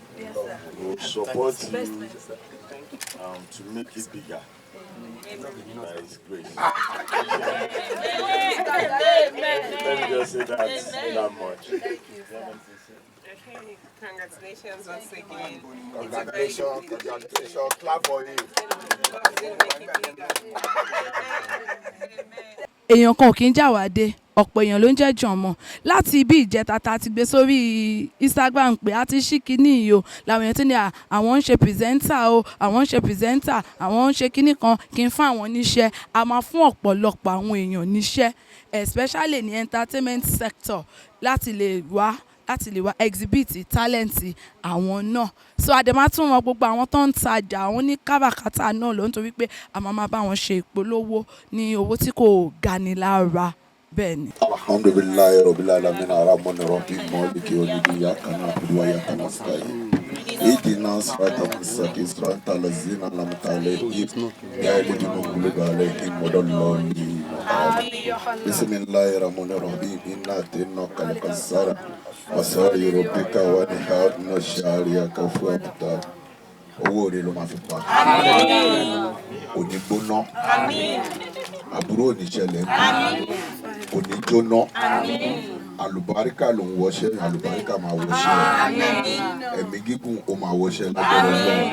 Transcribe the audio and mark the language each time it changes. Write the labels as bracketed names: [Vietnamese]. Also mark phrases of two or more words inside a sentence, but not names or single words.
[English] We'll support you to make it bigger. That is great. Let me just say that much. Thank you, sir. Congratulations once again. Congratulations. Clap for you. [Yoruba] Èèyàn kan ò kí ń jàwádé ọ̀pọ̀ èèyàn ló ń jẹ́ jọ̀mọ̀ láti ibi ìjẹta ta ti gbé sórí Instagram pé a ti ṣí kinní yìí o làwọn èèyàn tó ní àwọn ń ṣe pìrìsẹ́ńtà o àwọn ń ṣe pìrìsẹ́ńtà àwọn ń ṣe kinní kan kí n fún àwọn níṣẹ́ a máa fún ọ̀pọ̀lọpọ̀ àwọn èèyàn níṣẹ́ especially ní [English] entertainment sector [Yoruba] láti lè wá láti lè wá [English] exhibit talent [Yoruba] àwọn náà. So àdèmá tún wọn gbogbo àwọn tó ń tajà àwọn ní káràkátà náà ló ń torí pé a máa bá wọn ṣe ìpolówó ní owó tí kò gani lára bẹ́ẹ̀ ni. [Arabic] الحمد لله رب العالمين الرحمن الرحيم مالك يوم الدين إياك نعبد وإياك نستعين اهدنا الصراط المستقيم صراط الذين أنعمت عليهم غير المغضوب عليهم ولا الضالين. بسم الله الرحمن الرحيم إنا أعطيناك الكوثر فصل لربك وانحر إن شانئك هو الأبتر. [Yoruba] Owó rẹ̀ ló máa fi pa. Òní gbóná. Àbúrò òní ṣẹlẹ̀. Òní jóná. Àlùbáríkà ló ń wọṣẹ́, àlùbáríkà máa wọṣẹ́. Ẹ̀mí gígùn ó máa wọṣẹ́ lágbára Ọlọ́run.